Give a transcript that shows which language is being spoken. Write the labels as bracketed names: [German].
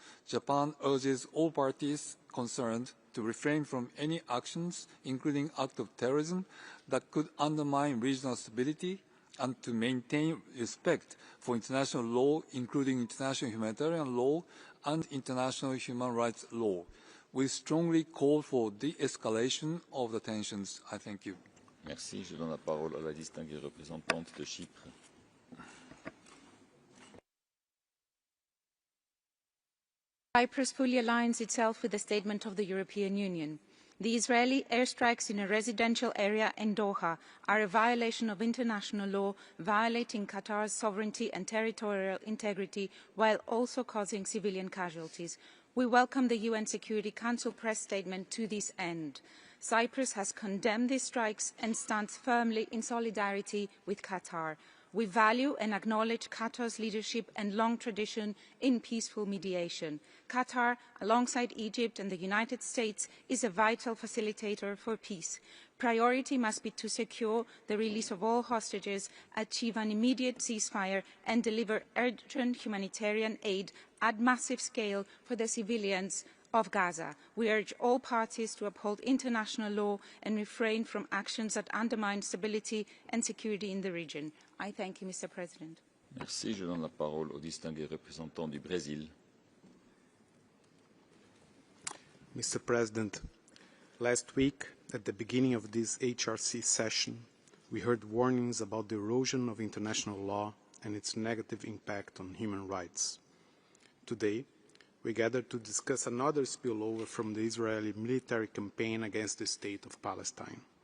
[English] Japan urges all parties concerned to refrain from any actions, including acts of terrorism, that could undermine regional stability, and to maintain respect for international law, including international humanitarian law and international human rights law. We strongly call for de-escalation of the tensions. I thank you. [French] Merci. Je donne la parole à la distinguée représentante de Chypre. [English] Cyprus fully aligns itself with the statement of the European Union. The Israeli airstrikes in a residential area in Doha are a violation of international law, violating Qatar's sovereignty and territorial integrity, while also causing civilian casualties. We welcome the UN Security Council press statement to this end. Cyprus has condemned these strikes and stands firmly in solidarity with Qatar. We value and acknowledge Qatar's leadership and long tradition in peaceful mediation. Qatar, alongside Egypt and the United States, is a vital facilitator for peace. Priority must be to secure the release of all hostages, achieve an immediate ceasefire, and deliver urgent humanitarian aid at massive scale for the civilians of Gaza. We urge all parties to uphold international law and refrain from actions that undermine stability and security in the region. I thank you, Mr. President. [French] Merci. Je donne la parole au distingué représentant du Brésil. [English] Mr. President, last week, at the beginning of this HRC session, we heard warnings about the erosion of international law and its negative impact on human rights. Today, we gather to discuss another spillover from the Israeli military campaign against the state of Palestine.